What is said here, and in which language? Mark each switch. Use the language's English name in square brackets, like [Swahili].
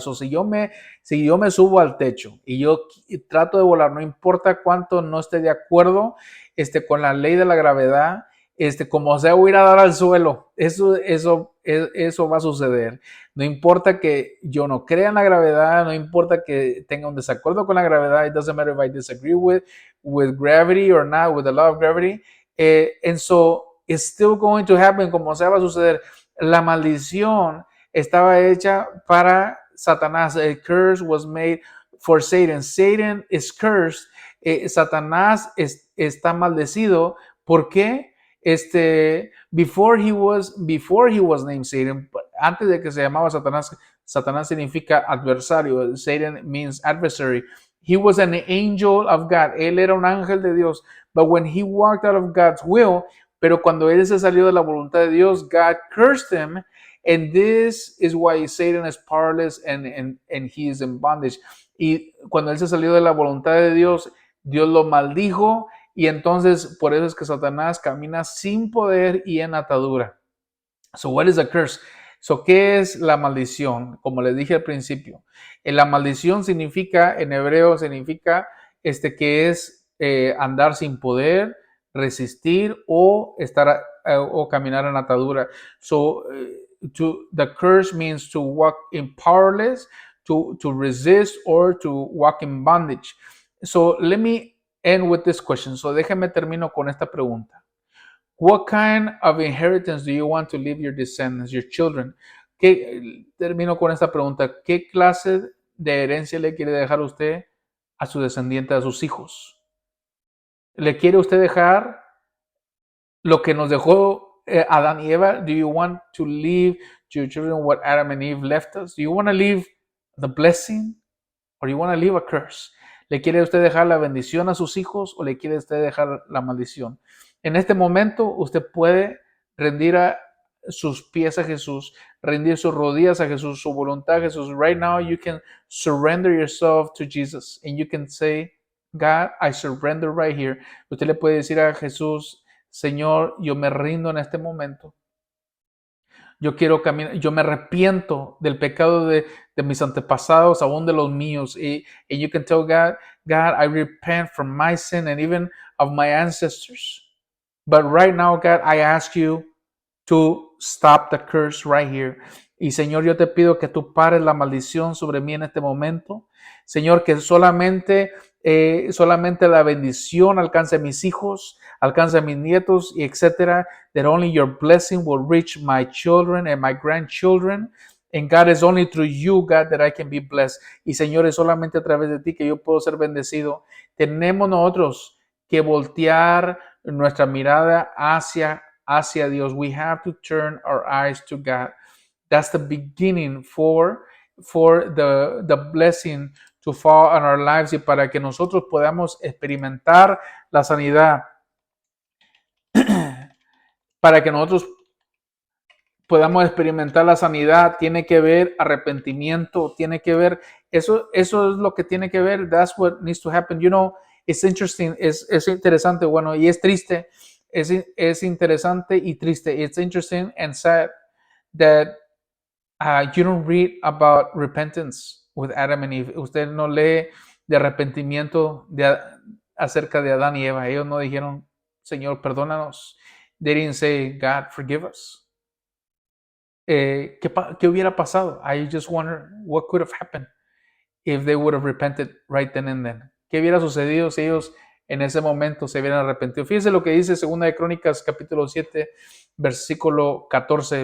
[Spanish] So, si yo me subo al techo y yo trato de volar, no importa cuánto no esté de acuerdo con la ley de la gravedad, como sea, voy a ir a dar al suelo. Eso va a suceder. No importa que yo no crea en la gravedad, no importa que tenga un desacuerdo con la gravedad. [English] It doesn't matter if I disagree with gravity or not, with the law of gravity. And so it's still going to happen, [Spanish] como sea, va a suceder. La maldición estaba hecha para Satanás. [English] A curse was made for Satan. Satan is cursed. [Spanish] Satanás está maldecido. ¿Por qué? [English] Before he was named Satan, [Spanish] antes de que se llamaba Satanás, Satanás significa adversario. [English] Satan means adversary. He was an angel of God. [Spanish] Él era un ángel de Dios. [English] But when he walked out of God's will, [Spanish] pero cuando él se salió de la voluntad de Dios, [English] God cursed him, and this is why Satan is powerless and he is in bondage. [Spanish] Y cuando él se salió de la voluntad de Dios, Dios lo maldijo, y entonces por eso es que Satanás camina sin poder y en atadura. [English] So what is a curse? [Spanish] So, ¿qué es la maldición? Como les dije al principio, la maldición significa, en hebreo significa que es andar sin poder, resistir o estar o caminar en atadura. [English] So the curse means to walk in powerless, to resist, or to walk in bondage. So let me end with this question. [Spanish] So déjeme termino con esta pregunta. [English] What kind of inheritance do you want to leave your descendants, your children? [Spanish] Termino con esta pregunta. ¿Qué clase de herencia le quiere dejar usted a su descendiente, a sus hijos? ¿Le quiere usted dejar lo que nos dejó Adán y Eva? [English] Do you want to leave to your children what Adam and Eve left us? Do you want to leave the blessing or do you want to leave a curse? [Spanish] ¿Le quiere usted dejar la bendición a sus hijos o le quiere usted dejar la maldición? En este momento usted puede rendir a sus pies a Jesús, rendir sus rodillas a Jesús, su voluntad a Jesús. [English] Right now you can surrender yourself to Jesus and you can say, God, I surrender right here. [Spanish] Usted le puede decir a Jesús, Señor, yo me rindo en este momento. Yo quiero caminar, yo me arrepiento del pecado de mis antepasados, aún de los míos. [English] And you can tell God, God, I repent from my sin and even of my ancestors. But right now, God, I ask you to stop the curse right here. [Spanish] Y Señor, yo te pido que tú pares la maldición sobre mí en este momento. Señor, que solamente la bendición alcance a mis hijos, alcance a mis nietos, y etcétera. [English] That only your blessing will reach my children and my grandchildren. And God, is only through you, God, that I can be blessed. [Spanish] Y Señor, es solamente a través de ti que yo puedo ser bendecido. Tenemos nosotros que voltear nuestra mirada hacia Dios. [English] We have to turn our eyes to God. That's the beginning for the blessing to fall on our lives, [Spanish] y para que nosotros podamos experimentar la sanidad, para que nosotros podamos experimentar la sanidad, tiene que ver arrepentimiento, tiene que ver, eso es lo que tiene que ver. [English] That's what needs to happen. You know, it's interesting, [Spanish] es interesante, bueno, y es triste, es interesante y triste. [English] It's interesting and sad that you don't read about repentance with Adam and Eve. [Spanish] Usted no lee de arrepentimiento acerca de Adán y Eva. Ellos no dijeron, Señor, perdónanos. [English] They didn't say, God, forgive us. [Spanish] ¿Qué hubiera pasado? [English] I just wonder what could have happened if they would have repented right then and then. [Spanish] ¿Qué hubiera sucedido si ellos en ese momento se hubieran arrepentido? Fíjese lo que dice 2 de Crónicas capítulo 7 versículo 14.